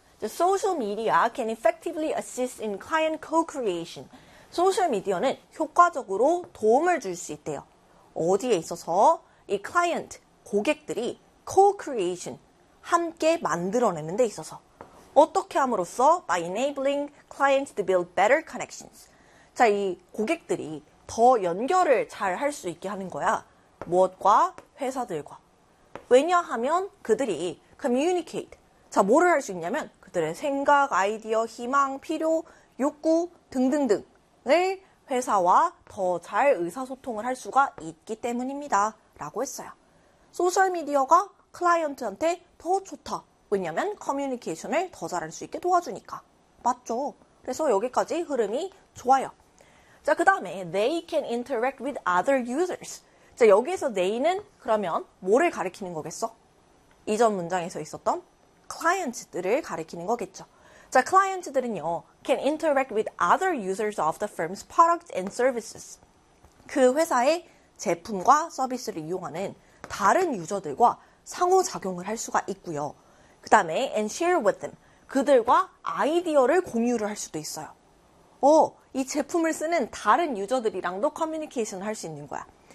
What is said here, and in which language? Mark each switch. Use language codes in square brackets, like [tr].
[en] The social media can effectively assist in client co-creation. [ko] 소셜 미디어는 효과적으로 도움을 줄 수 있대요. 어디에 있어서? 이 client, 고객들이 co-creation, 함께 만들어내는 데 있어서. 어떻게 함으로써? [en] By enabling clients to build better connections. [ko] 자, 이 고객들이 더 연결을 잘할수 있게 하는 거야. 무엇과? 회사들과. 왜냐하면 그들이 communicate. 자, 뭐를 할수 있냐면 그들의 생각, 아이디어, 희망, 필요, 욕구 등등등을 회사와 더잘 의사소통을 할 수가 있기 때문입니다. 라고 했어요. 소셜미디어가 클라이언트한테 더 좋다. 왜냐면 커뮤니케이션을 더 잘할 수 있게 도와주니까. 맞죠? 그래서 여기까지 흐름이 좋아요. 자, 그 다음에 [en] they can interact with other users. [ko] 자, 여기에서 they는 그러면 뭐를 가리키는 거겠어? 이전 문장에서 있었던 클라이언트들을 가리키는 거겠죠. 자, 클라이언트들은요, [en] can interact with other users of the firm's products and services. [ko] 그 회사의 제품과 서비스를 이용하는 다른 유저들과 상호작용을 할 수가 있고요. 그 다음에 [en] and share with them. [ko] 그들과 아이디어를 공유를 할 수도 있어요. 이 제품을 쓰는 다른 유저들이랑도 커뮤니케이션을 할수 있는 거야.